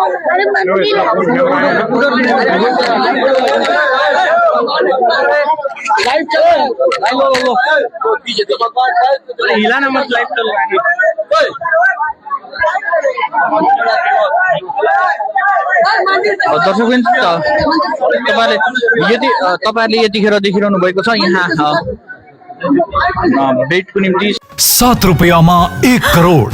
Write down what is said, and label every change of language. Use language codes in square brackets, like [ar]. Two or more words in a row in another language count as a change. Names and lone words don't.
[hi] लाइव चलो, हिलाना मत, लाइव चल रहा है। [ne] दर्शकवृन्द, तपाईहरुले यतिखेर देखिरहनु भएको छ यहाँ भेटको निम्ति 7 रुपैयाँमा 1 करोड